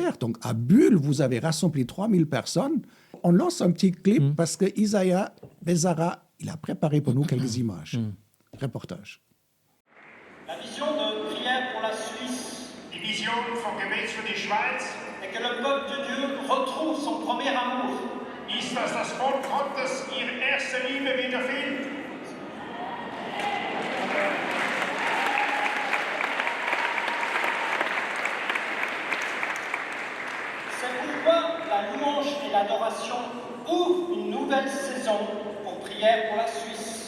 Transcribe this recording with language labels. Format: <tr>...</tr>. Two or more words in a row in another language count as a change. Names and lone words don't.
<fr>Donc, à Bulle, vous avez rassemblé 3000 personnes. on lance un petit clip parce que Isaiah Bezara, il a préparé pour nous quelques images. Reportage. La vision de prière pour la Suisse</fr> <de>Die Vision vom Gebet für die Schweiz</de> <fr>est que le peuple de Dieu retrouve son premier amour.</fr> <de>ist, dass das Volk Gottes ihre erste Liebe wiederfindet.</de> <fr>C'est pourquoi la louange et l'adoration ouvrent une nouvelle saison pour prière pour la Suisse.</fr>